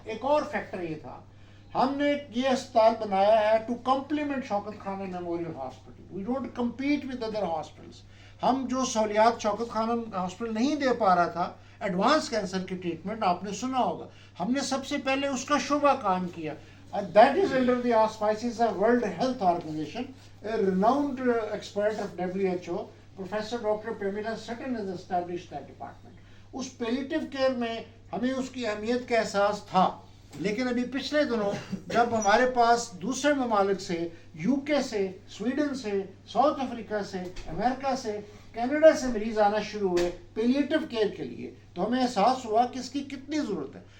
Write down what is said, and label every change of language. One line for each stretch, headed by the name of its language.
Urdu: ایک اور فیکٹر یہ تھا, ہم نے یہ اسپتال بنایا ہے
English: To complement Shaukat Khanum memorial hospital. We don't compete with other hospitals.
Urdu: ہم جو سہولیات شوکت خانم ہاسپٹل نہیں دے پا رہا تھا ایڈوانس کینسر کی ٹریٹمنٹ، آپ نے سنا ہوگا، ہم نے سب سے پہلے اس کا شعبہ قائم کیا.
English: That is under the auspices of World Health Organization. A renowned expert of WHO, Professor Dr. Pamela Sutton has established that department.
Urdu: اس پیلیٹیو care میں ہمیں اس کی اہمیت کا احساس تھا، لیکن ابھی پچھلے دنوں جب ہمارے پاس دوسرے ممالک سے، یو کے سے، سویڈن سے، ساؤتھ افریقہ سے، امریکہ سے، کینیڈا سے مریض آنا شروع ہوئے پیلیٹیو کیئر کے لیے، تو ہمیں احساس ہوا کہ اس کی کتنی ضرورت ہے.